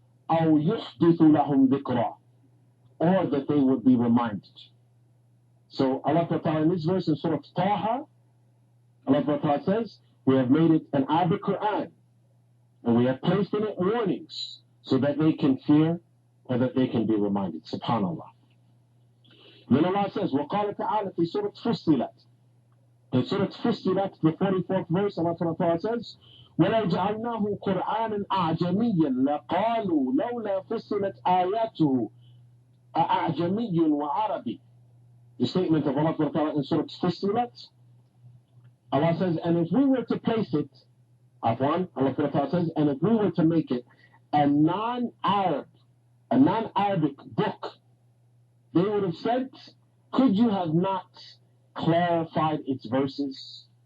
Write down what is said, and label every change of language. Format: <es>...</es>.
<ar>أو يحدث لهم ذكرى,</ar> <en>or that they would be reminded. So Allah Ta'ala in this verse in Surah Taha, Allah Ta'ala says, we have made it an Arabic Quran, and we have placed in it warnings so that they can fear or that they can be reminded. SubhanAllah. Then Allah says,</en> <ar>وَقَالَ تَعَالَى في سورة فُصِّلَتْ.</ar> <en>In Surah Fussilat, the 44th verse, Allah Ta'ala says,</en> <ar>وَلَوْ جَعَلْنَاهُ قُرْآنًا أَعْجَمِيًّا لَقَالُوا لَوْلَا فُصِّلَتْ آيَاتُهُ أَعْجَمِيٌّ وَعَرَبِيٌّ.</ar> <en>The statement of Allah Ta'ala in Surah Fussilat, Allah says, and if we were to place it, Allah Ta'ala says, and if we were to make it a non-Arabic book, they would have said, could you have not clarified its verses?</en>